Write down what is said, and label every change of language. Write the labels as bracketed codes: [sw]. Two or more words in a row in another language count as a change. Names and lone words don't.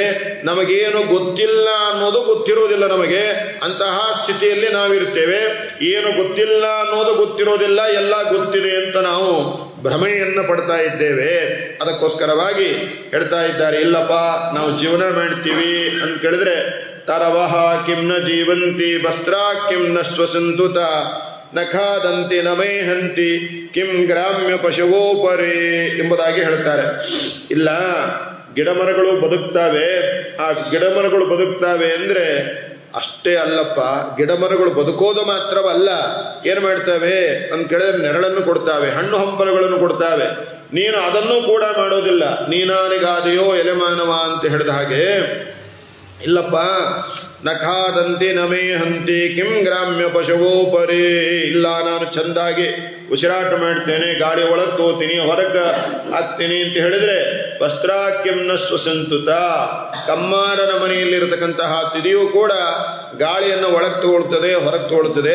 [kn] ನಮಗೇನು ಗೊತ್ತಿಲ್ಲ ಅನ್ನೋದು ಗೊತ್ತಿರೋದಿಲ್ಲ ನಮಗೆ. ಅಂತಹ ಸ್ಥಿತಿಯಲ್ಲಿ ನಾವಿರ್ತೇವೆ. ಏನು ಗೊತ್ತಿಲ್ಲ ಅನ್ನೋದು ಗೊತ್ತಿರೋದಿಲ್ಲ, ಎಲ್ಲ ಗೊತ್ತಿದೆ ಅಂತ ನಾವು ಭ್ರಮೆಯನ್ನು ಪಡ್ತಾ ಇದ್ದೇವೆ. ಅದಕ್ಕೋಸ್ಕರವಾಗಿ ಹೇಳ್ತಾ ಇದ್ದಾರೆ, ಇಲ್ಲಪ್ಪ ನಾವು ಜೀವನ ಮಾಡ್ತೀವಿ ಅಂತ ಕೇಳಿದ್ರೆ [sa] ತರವಹ ಕಿಂ ನ ಜೀವಂತಿ ವಸ್ತ್ರಾ ಕಿಂ ನ ಶ್ವಸಂತುತ ನ ಖಾದಂತಿ ನ ಮೇಹಂತಿ ಕಿಂ ಗ್ರಾಮ್ಯ ಪಶುವೋಪರೇ [kn] ಎಂಬುದಾಗಿ ಹೇಳ್ತಾರೆ. ಇಲ್ಲ, ಗಿಡಮರಗಳು ಬದುಕ್ತಾವೆ. ಆ ಗಿಡಮರಗಳು ಬದುಕ್ತಾವೆ ಅಂದ್ರೆ ಅಷ್ಟೇ ಅಲ್ಲಪ್ಪ, ಗಿಡಮರಗಳು ಬದುಕೋದು ಮಾತ್ರವಲ್ಲ, ಏನು ಮಾಡ್ತವೆ ಅಂತ ಕೇಳಿದ್ರೆ ನೆರಳನ್ನು ಕೊಡ್ತಾವೆ, ಹಣ್ಣು ಹಂಪಲುಗಳನ್ನು ಕೊಡ್ತಾವೆ. ನೀನು ಅದನ್ನೂ ಕೂಡ ಮಾಡೋದಿಲ್ಲ. ನೀನಾನಿಗಾದೆಯೋ ಎಲೆಮಾನವ ಅಂತ ಹೇಳಿದ ಹಾಗೆ, ಇಲ್ಲಪ್ಪ, [sa] ನಖಾದಂತಿ ನಮೇ ಹಂತಿ ಕಿಂ ಗ್ರಾಮ್ಯ ಪಶುವೋಪರೇ. [kn] ಇಲ್ಲ, ನಾನು ಚಂದಾಗಿ ಉಸಿರಾಟ ಮಾಡ್ತೇನೆ, ಗಾಳಿ ಒಳಗೆ ತೋತೀನಿ, ಹೊರಗೆ ಹಾಕ್ತೀನಿ ಅಂತ ಹೇಳಿದ್ರೆ [sa] ವಸ್ತ್ರಾಕ್ಯಂ ನ ಸ್ವಸಂತುತ. [kn] ಕಮ್ಮಾರನ ಮನೆಯಲ್ಲಿರತಕ್ಕಂತಹ ತಿದಿಯೂ ಕೂಡ ಗಾಳಿಯನ್ನು ಒಳಗೆ ತಗೊಳ್ತದೆ, ಹೊರಗೆ ತಗೊಳ್ತದೆ.